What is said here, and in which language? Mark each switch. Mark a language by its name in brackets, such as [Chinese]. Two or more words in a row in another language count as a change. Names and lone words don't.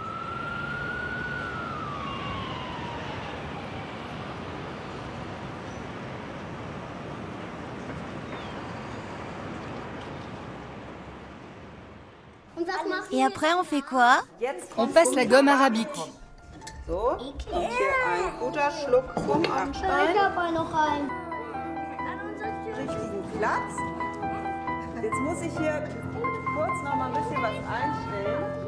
[French] Et après, on fait quoi? On passe la gomme arabique. [German] So, und hier ein guter Schluck Buntanstein. Richtigen Platz. Jetzt muss ich hier kurz noch mal ein bisschen was einstellen.